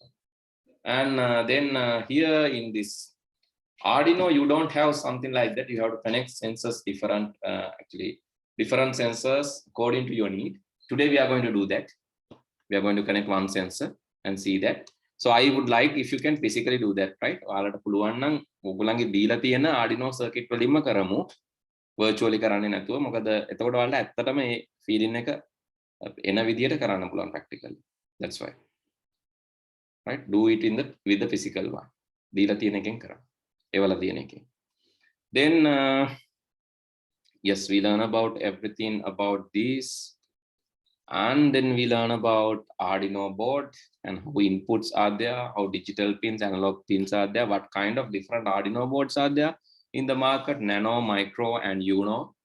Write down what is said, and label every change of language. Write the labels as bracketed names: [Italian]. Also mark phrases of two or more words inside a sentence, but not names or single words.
[English] And then here in this Arduino, you don't have something like that. You have to connect sensors different, actually different sensors according to your need. Today we are going to do that. We are going to connect one sensor and see that. So I would like if you can physically do that, right? [Sinhala] ඔයාලට පුළුවන් නම් ඔයගොල්ලන්ගේ දීලා තියෙන Arduino circuit වලින්ම කරමු. virtually කරන්නේ නැතුව. මොකද එතකොට ඔයාලට ඇත්තටම මේ feeling එක එන විදියට කරන්න පුළුවන් practically. [English] That's why. Right? Do it in the with the physical one. [Sinhala] දීලා තියෙන එකෙන් කරන්න. ඒවල තියෙන එකෙන්. [English] Then yes, we learn about everything about this. And then we learn about Arduino board and how inputs are there, how digital pins, analog pins are there, what kind of different Arduino boards are there in the market, Nano, Micro, and Uno.